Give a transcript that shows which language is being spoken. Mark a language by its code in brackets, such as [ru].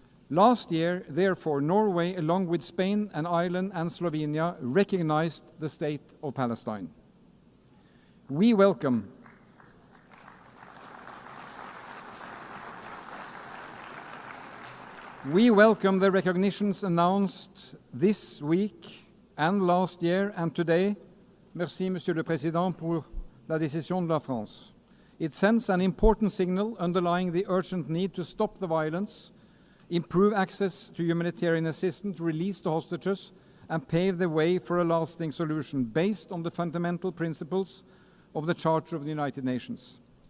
[en] Last year, therefore, Norway, along with Spain and Ireland and Slovenia, recognized the state of Palestine. We welcome the recognitions announced this week and last year and today. [fr] Merci, Monsieur le Président, pour la décision de la France. [en] It sends an important signal underlying the urgent need to stop the violence, improve access to humanitarian assistance, release the hostages, and pave the way for a lasting solution based on the fundamental principles of the Charter of the United Nations.